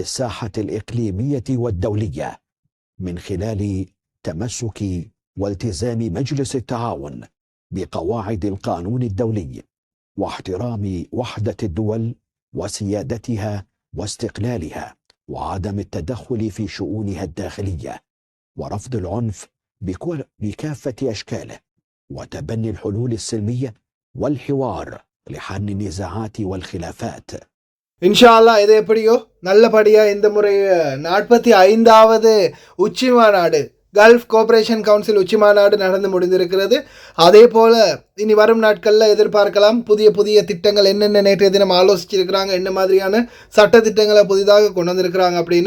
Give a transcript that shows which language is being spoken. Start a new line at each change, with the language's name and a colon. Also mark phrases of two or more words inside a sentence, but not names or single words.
Arabic: الساحة الإقليمية والدولية من خلال تمسك والتزام مجلس التعاون بقواعد القانون الدولي واحترام وحدة الدول وسيادتها واستقلالها وعدم التدخل في شؤونها الداخلية ورفض العنف بكافة أشكاله وتبني الحلول السلمية والحوار لحل النزاعات والخلافات. إن شاء الله
Tamil: இது எப்படியோ நல்லபடியாக இந்த முறை 45வது உச்சி மாநாடு கல்ஃப் கோஆபரேஷன் கவுன்சில் உச்சி மாநாடு நடந்து முடிந்திருக்கிறது. அதே போல் இனி வரும் நாட்களில் எதிர்பார்க்கலாம் புதிய புதிய திட்டங்கள் என்னென்ன நேற்றைய தினம் ஆலோசிச்சிருக்கிறாங்க, என்ன மாதிரியான சட்ட திட்டங்களை புதிதாக கொண்டு வந்திருக்கிறாங்க அப்படின்னு.